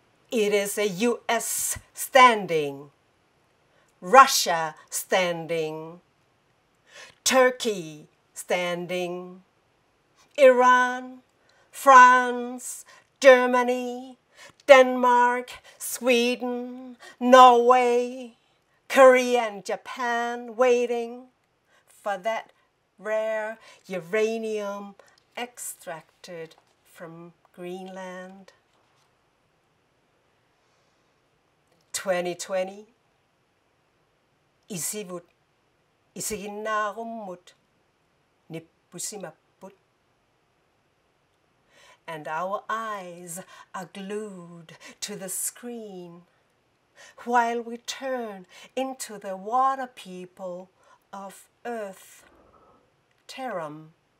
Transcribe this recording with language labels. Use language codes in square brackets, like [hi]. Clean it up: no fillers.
[en] It is a US standing, Russia standing, Turkey standing, Iran, France, Germany, Denmark, Sweden, Norway, Korea and Japan waiting for that rare uranium extracted from Greenland. [kl] 2020, Isivut, Isiginnarummut, Nippusimaput. [en] And our eyes are glued to the screen while we turn into the water people of Earth, Terum.